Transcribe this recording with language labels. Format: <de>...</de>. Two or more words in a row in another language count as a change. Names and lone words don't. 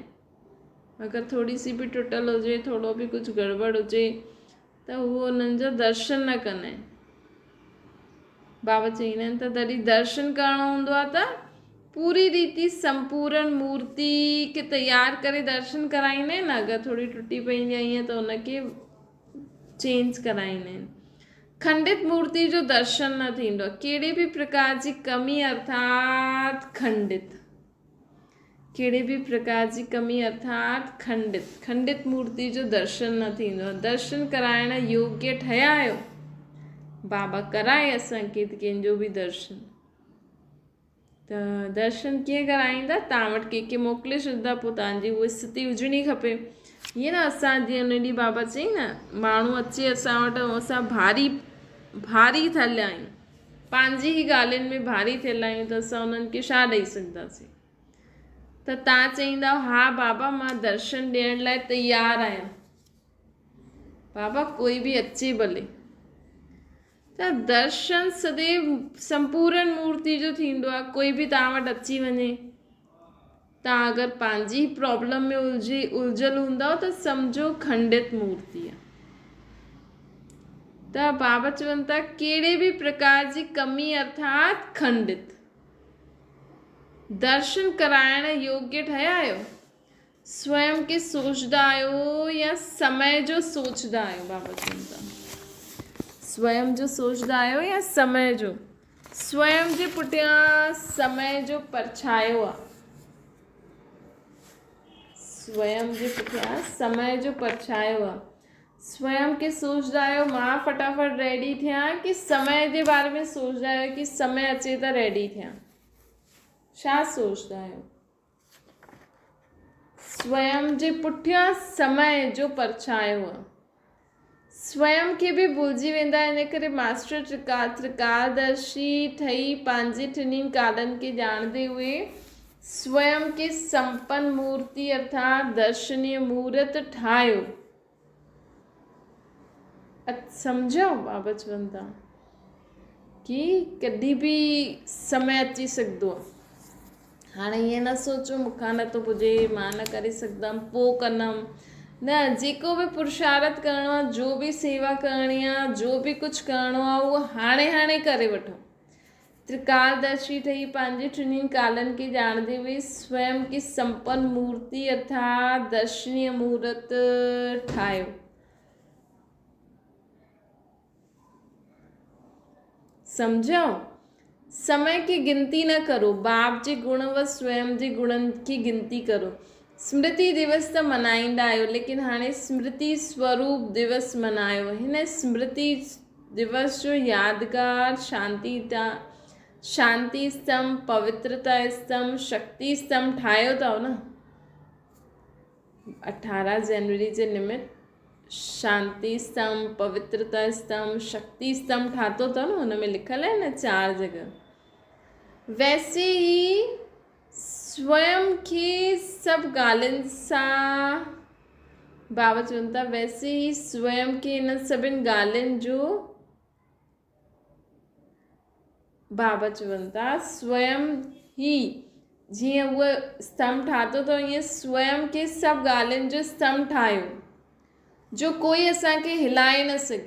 <sd>अगरि थोरी सी बि टुटल हुजे, थोरो बि कुझु गड़बड़ हुजे, त उहो उन्हनि जो दर्शन न कंदा आहिनि। बाबा चईंदा आहिनि त तॾहिं दर्शन करणो हूंदो आहे त पूरी रीति संपूर्ण मूर्ति खे तयार करे दर्शन कराईंदा आहिनि। अगरि थोरी टुटी पई या ईअं त उनखे चेंज कराईंदा आहिनि। खंडित मूर्ति जो दर्शन न थींदो आहे। कहिड़े बि प्रकार जी कमी अर्थात खंडित, कहिड़े बि प्रकार जी कमी अर्थात खंडित मूर्ति जो दर्शन न थींदो आहे। दर्शन कराइण योग्य ठहिया आहियो, बाबा कराए असांखे कंहिंजो बि दर्शन। त दर्शन कीअं कराईंदा? तव्हां वटि कंहिंखे मोकिले छॾींदा, पोइ तव्हांजी उहा स्थिति हुजणी खपे। ईअं न असां जीअं उन ॾींहुं बाबा चई न, माण्हू अचे असां वटि ऐं असां भारी थियल आहियूं, पंहिंजी ई ॻाल्हियुनि में भारी थियल आहियूं, त असां उन्हनि खे छा ॾेई सघंदासीं? त तव्हां चईंदा हा बाबा मां दर्शन ॾियण लाइ तयारु आहियां, बाबा कोई बि अचे भले। त दर्शन सदैव संपूर्ण मूर्ति जो थींदो आहे। कोई बि तव्हां वटि अची वञे, तव्हां अगरि पंहिंजी प्रॉब्लम में उलझल हूंदव त सम्झो खंडित मूर्ति आहे। त बाबा चवनि था कहिड़े बि प्रकार जी कमी अर्थात खंडित। दर्शन कराइण योग्य ठहिया आहियो, स्वयं के सोचदा आहियो या समय जो सोचदा आहियो? बाबा चवनि था स्वयं जो सोचदा आहियो या समय जो? स्वयं जे पुठियां समय जो परछायो आहे। स्वयं जे पुठियां समय जो परछायो आहे। स्वयं के सोचदा आहियो मां फटाफट रेडी थियां, कि समय जे बारे में सोचदा आहियो कि समय अचे त रेडी थियां? छा सोचदा आहियो? स्वयं जे पुठियां समय जो परछायो आहे। स्वयं खे बि भुलिजी वेंदा, इन करे मास्टर त्रिकालदर्शी ठही पंहिंजे टिनी कालनि खे ॼाणंदे हुए स्वयं के संपन्न मूर्ति अर्थात दर्शनीय मूर्त ठाहियो। सम्झो बाबा चवनि था कि कॾहिं बि समय अची सघंदो आहे। हाणे ईअं न सोचो मूंखां नथो पुॼे, मां न करे सघंदमि, पोइ कंदमि। न, जेको बि पुरुषार्थ करिणो आहे, जो बि सेवा करणी आहे, जो बि कुझु करिणो आहे, उहो हाणे करे वठो। त्रिकालदर्शी ठही पंहिंजे टिनी कालनि खे ॼाणंदे हुए स्वयं की संपन्न मूर्ति अर्थात दर्शनीय मूर्त ठाहियो। समझो?</sd> <hi>समय की गिनती न करो,</hi> <sd>बाप जे गुण व स्वयं जे गुणनि की गिनती करो। स्मृति दिवस त मल्हाईंदा आहियो, लेकिन हाणे स्मृति स्वरूप दिवस मल्हायो। हिन स्मृति दिवस जो यादगार शांति स्तंभ, पवित्रता स्तंभ, शक्ति स्तंभ ठाहियो अथव न। 18 जनवरी जे निमित्त शांति स्तंभ, पवित्रता स्तंभ, शक्ति स्तंभ ठातो अथव न, हुन में लिखल है न 4 जगह।</sd> <hi>वैसे ही</hi> <sd>स्वयं खे सभु ॻाल्हियुनि सां बाबा चवनि था,</sd> <hi>वैसे ही</hi> <sd>स्वयं खे इन सभिनि ॻाल्हियुनि जो बाबा चवनि था स्वयं ही जीअं उहो स्तंभ ठातो अथव, ईअं स्वयं खे सभु ॻाल्हियुनि जो स्तंभ ठाहियो जो कोई असांखे हिलाए न सघे।</sd>